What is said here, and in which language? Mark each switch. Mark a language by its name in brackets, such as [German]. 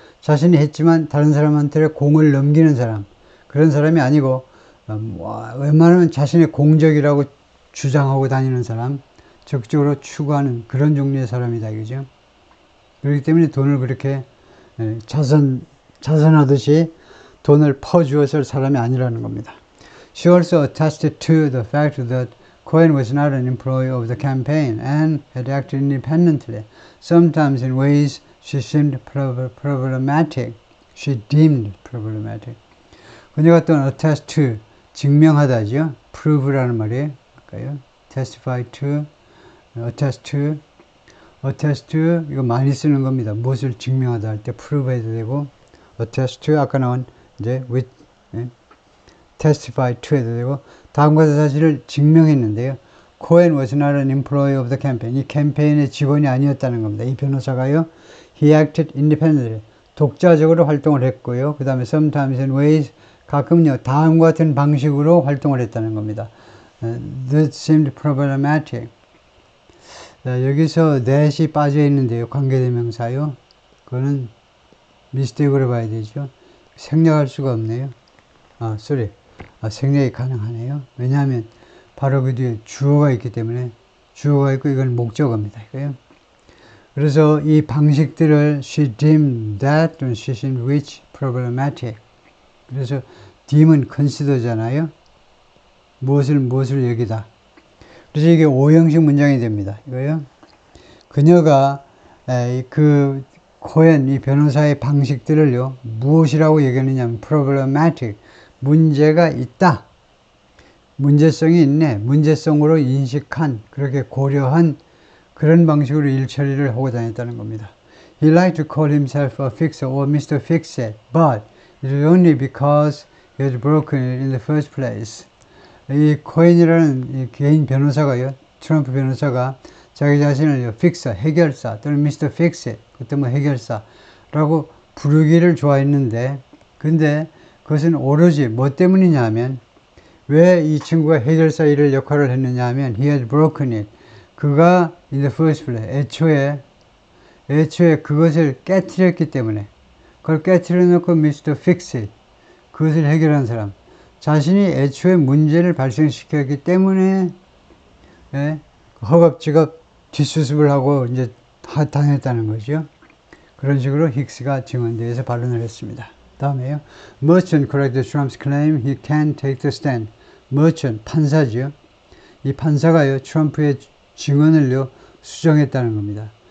[Korean] 자신이 했지만 다른 사람한테 공을 넘기는 사람. 그런 사람이 아니고 웬만하면 자신의 공적이라고 주장하고 다니는 사람, 적극적으로 추구하는 그런 종류의 사람이다 이거죠. 그렇기 때문에 돈을 그렇게 자선하듯이 돈을 퍼주었을 사람이 아니라는 겁니다. [English] She also attested to the fact that Cohen was not an employee of the campaign and had acted independently, sometimes in ways She seemed problematic. She deemed problematic. [Korean] 그녀가 또 [English] attest to, [Korean] 증명하다죠. prove라는 말이에요. 볼까요? testify to, attest to. attest to, 이거 많이 쓰는 겁니다. 무엇을 증명하다 할 때 prove 해도 되고, attest to, 아까 나온 이제 with, [English] testify to [Korean] 해도 되고, 다음과 같은 사실을 증명했는데요. [English] Cohen was not an employee of the campaign. [Korean] 이 캠페인의 직원이 아니었다는 겁니다. 이 변호사가요. [English] He acted independently. [Korean] 독자적으로 활동을 했고요. 그 다음에 [English] sometimes in ways, [Korean] 가끔요. 다음과 같은 방식으로 활동을 했다는 겁니다. [English] That seemed problematic. [Korean] 여기서 that이 빠져 있는데요. 관계대명사요. 그거는 미스테이크로 봐야 되죠. 생략할 수가 없네요. 생략이 가능하네요. 왜냐하면 바로 그 뒤에 주어가 있기 때문에 주어가 있고 이건 목적어입니다. 그래서 이 방식들을 [English] she deemed that, she seemed which problematic. [Korean] 그래서 deem은 consider잖아요. 무엇을 여기다. 그래서 이게 오형식 문장이 됩니다. 이거요. 그녀가 그 코엔 이 변호사의 방식들을요. 무엇이라고 얘기하느냐면 problematic. 문제가 있다. 문제성이 있네. 문제성으로 인식한, 그렇게 고려한 그런 방식으로 일 처리를 하고 다녔다는 겁니다. [English] He liked to call himself a fixer or Mr. Fix-It, but it was only because he had broken it in the first place. [Korean] 이 코엔이라는 이 개인 변호사가요, 트럼프 변호사가 자기 자신을 픽서, 해결사 또는 Mr. Fix-It, 그때 뭐 해결사라고 부르기를 좋아했는데, 근데 그것은 오로지 뭐 때문이냐 하면, 왜 이 친구가 해결사 일을 역할을 했느냐 하면 [English] he had broken it. [Korean] 그가 [English] in the first place, [Korean] 애초에 그것을 깨트렸기 때문에, 그걸 깨트려 놓고 Mr. Fix-It, 그것을 해결한 사람, 자신이 애초에 문제를 발생시켰기 때문에 허겁지겁 뒷수습을 하고 이제 다녔다는 거죠. 그런 식으로 힉스가 증언대에서 발언을 했습니다. 다음에요. [English] Merchant corrected Trump's claim he can't take the stand. [Korean] Merchant, 판사죠. 이 판사가요, 트럼프의 증언을요, 수정했다는 겁니다.